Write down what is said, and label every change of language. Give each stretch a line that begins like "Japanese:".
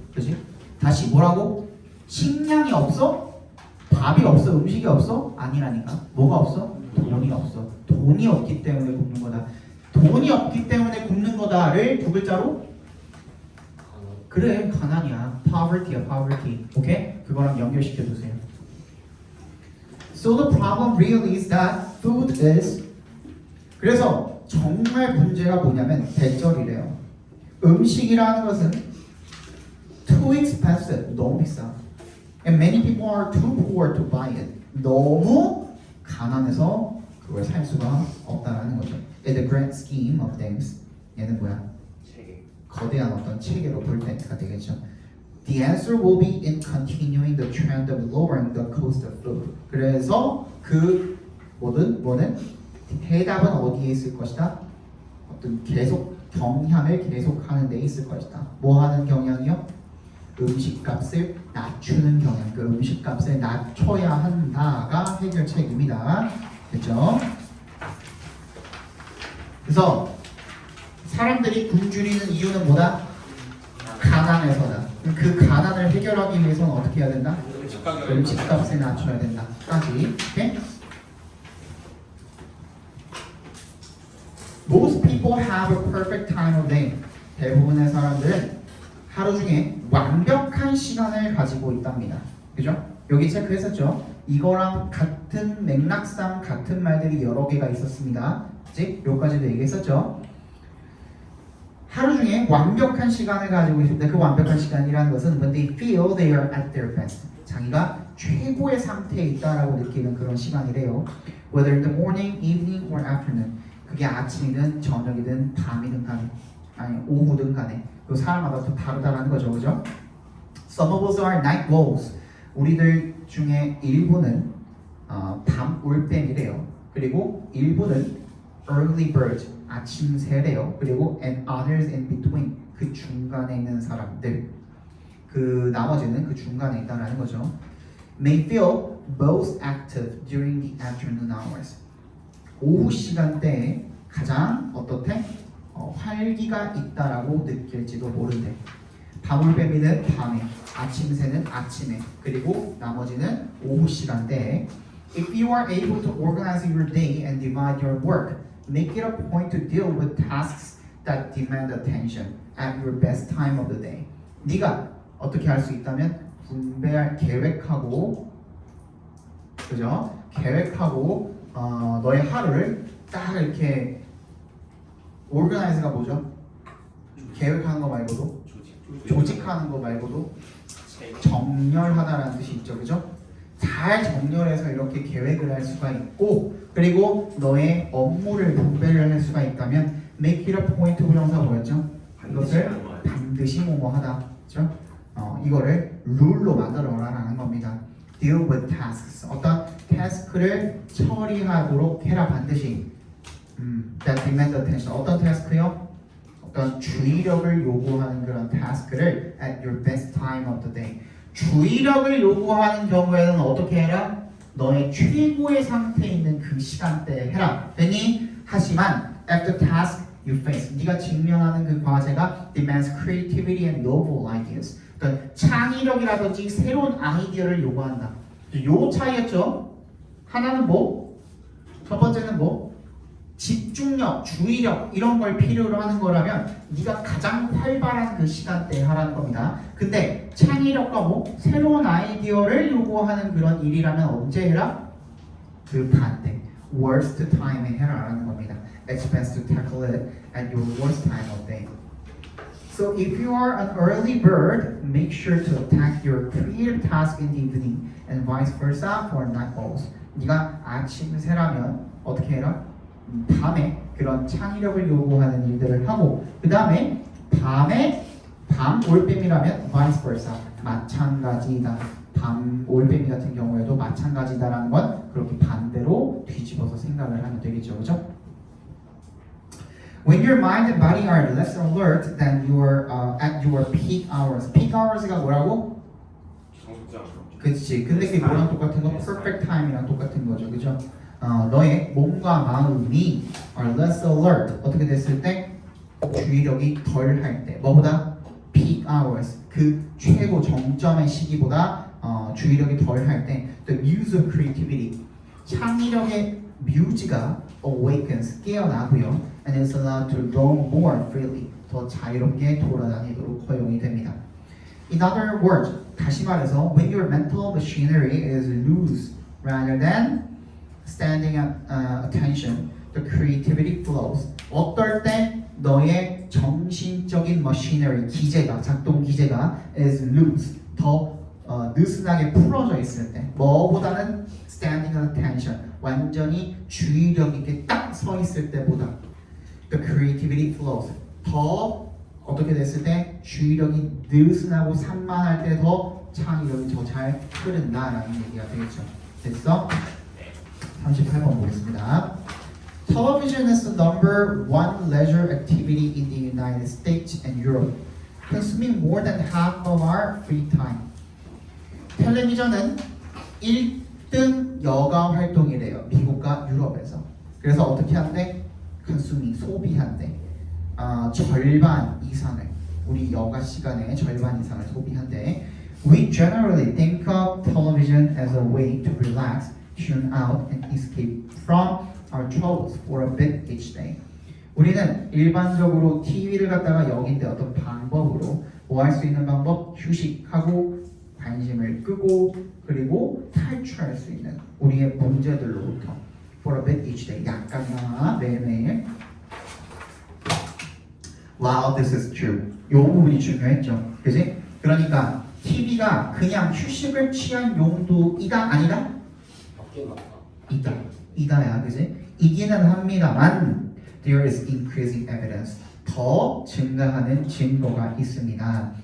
Korean: 그치? 다시 뭐라고? 식량이 없어? 밥이 없어? 음식이 없어? 아니라니까. 뭐가 없어? 돈이 없어. 돈이 없기 때문에 굶는 거다. 돈이 없기 때문에 굶는 거다를 두 글자로? 그래, 가난이야. poverty야, poverty. 오케이? 그거랑 연결시켜 주세요.
English: So the problem really is that food is
Korean: 그래서 정말 문제가 뭐냐면 대절이래요. 음식이라는 것은
English: too expensive,
Korean: 너무 비싸.
English: And many people are too poor to buy it.
Korean: 너무 가난해서 그걸 살 수가 없다라는 거죠.
English: In the grand scheme of things,
Korean: 얘는 뭐야? 체계. 거대한 어떤 체계로 볼 때가 되겠죠.
English: The answer will be in continuing the trend of lowering the cost of food.
Korean: 그래서 그 뭐는 해답은 어디에 있을 것이다? 어떤 계속 경향을 계속하는 데 있을 것이다. 뭐 하는 경향이요? 음식값을 낮추는 경향. 그 음식값을 낮춰야 한다가 해결책입니다. 됐죠? 그래서 사람들이 굶주리는 이유는 뭐다? 가난해서다. 그 가난을 해결하기 위해서는 어떻게 해야 된다? 음식값을 낮춰야 된다. 까지. 오케이?
English: Most people have a perfect time of day.
Korean: 대부분의 사람들은 하루 중에 완벽한 시간을 가지고 있답니다. 그죠? 여기 체크했었죠? 이거랑 같은 맥락상 같은 말들이 여러 개가 있었습니다. 그치? 여기까지도 얘기했었죠? 하루 중에 완벽한 시간을 가지고 있습니다. 그 완벽한 시간이라는 것은
English: when they feel they are at their best.
Korean: 자기가 최고의 상태에 있다라고 느끼는 그런 시간이래요.
English: Whether in the morning, evening, or afternoon.
Korean: 그게 아침이든 저녁이든 밤이든 간에 아니 오후든 간에 그 사람마다 또 다르다라는 거죠. 그죠?
English: Some of us are night wolves.
Korean: 우리들 중에 일부는 밤 올빼미래요. 그리고 일부는 early bird, 아침 새래요. 그리고
English: and others in between,
Korean: 그 중간에 있는 사람들. 그 나머지는 그 중간에 있다라는 거죠.
English: May feel most active during the afternoon hours.
Korean: 오후 시간대에 가장 어떻대? 활기가 있다라고 느낄지도 모른대. 밤올빼미는 밤에, 아침새는 아침에, 그리고 나머지는 오후 시간대에.
English: If you are able to organize your day and divide your work, make it a point to deal with tasks that demand attention at your best time of the day.
Korean: 네가 어떻게 할 수 있다면 분배할 계획하고, 그죠? 계획하고 너의 하루를 딱 이렇게 organize가 뭐죠? 계획하는 거 말고도 조직. 조직하는 거 말고도 정렬하다라는 뜻이 있죠, 그죠? 잘 정렬해서 이렇게 계획을 할 수가 있고, 그리고 너의 업무를 분배를 할 수가 있다면
English: make it a point
Korean: 부정사 뭐였죠? 이것을 반드시 뭐뭐하다, 그죠? 이거를 룰로 만들어라라는 겁니다.
English: Deal with tasks.
Korean: 어떤 태스크를 처리하도록 해라 반드시.
English: That demand attention.
Korean: 어떤 태스크요? 어떤 주의력을 요구하는 그런 태스크를
English: at your best time of the day.
Korean: 주의력을 요구하는 경우에는 어떻게 해라? 너의 최고의 상태에 있는 그 시간대에 해라. 됐니? 하지만
English: after task you face.
Korean: 네가 직면하는 그 과제가
English: demands creativity and novel ideas.
Korean: 그러니까 창의력이라든지 새로운 아이디어를 요구한다. 요 차이였죠? 하나는 뭐? 첫 번째는 뭐? 집중력, 주의력 이런 걸 필요로 하는 거라면 네가 가장 활발한 그 시간대에 하라는 겁니다. 근데 창의력과 뭐? 새로운 아이디어를 요구하는 그런 일이라면 언제 해라? 그 반대. worst time에 해라라는 겁니다.
English: It's best to tackle it at your worst time of day. So if you are an early bird, make sure to attack your creative task in the evening and vice versa for night owls.
Korean: 네가 아침 새라면 어떻게 해라? 밤에 그런 창의력을 요구하는 일들을 하고 그 다음에 밤에 밤 올빼미라면 vice versa 마찬가지다. 밤 올빼미 같은 경우에도 마찬가지다라는 건 그렇게 반대로 뒤집어서 생각을 하면 되겠죠, 그죠?
English: When your mind and body are less alert than your at your peak hours.
Korean: peak hours가 뭐라고? 그렇지. 근데 그게 뭐랑 똑같은 거? perfect time이랑 똑같은 거죠, 그죠? 너의 몸과 마음이
English: are less alert.
Korean: 어떻게 됐을 때? 주의력이 덜 할 때. 뭐보다? peak hours. 그 최고 정점의 시기보다 주의력이 덜 할 때.
English: The muse of creativity.
Korean: 창의력의 뮤즈가
English: awakens.
Korean: 깨어나고요.
English: And is allowed to roam more freely.
Korean: 더 자유롭게 돌아다니도록 허용이 됩니다.
English: In other words,
Korean: 다시 말해서
English: when your mental machinery is loose rather than standing at attention, the creativity flows.
Korean: 어떨 때 너의 정신적인 machinery, 기제가, 작동 기제가
English: is loose,
Korean: 더 느슨하게 풀어져 있을 때 뭐보다는
English: standing at attention,
Korean: 완전히 주의력 있게 딱 서 있을 때보다
English: the creativity flows.
Korean: 더 어떻게 됐을 때 주의력이 느슨하고 산만할 때 더 창의력이 더 잘 흐른다라는 얘기가 되겠죠. 됐어? 38번 보겠습니다.
English: Television is the number one leisure activity in the United States and Europe, consuming more than half of our free time.
Korean: 텔레비전은 1등 여가 활동이래요. 미국과 유럽에서. 그래서 어떻게 한대? consuming, 소비한대. 절반 이상을, 우리 여가 시간의 절반 이상을 소비한대.
English: We generally think of television as a way to relax, tune out, and escape from our troubles for a bit each day.
Korean: 우리는 일반적으로 TV를 갖다가 여긴데 어떤 방법으로 뭐 할 수 있는 방법? 휴식하고 관심을 끄고 그리고 탈출할 수 있는 우리의 문제들로부터
English: for a bit each day.
Korean: 약간이나마 매일매일.
English: Wow, this is true.
Korean: 요 부분이 중요했죠. 그지? 그러니까 TV가 그냥 휴식을 취한 용도이다 아니다? 이다야, 그지? 이기는 합니다만
English: there is increasing evidence.
Korean: 더 증가하는 증거가 있습니다.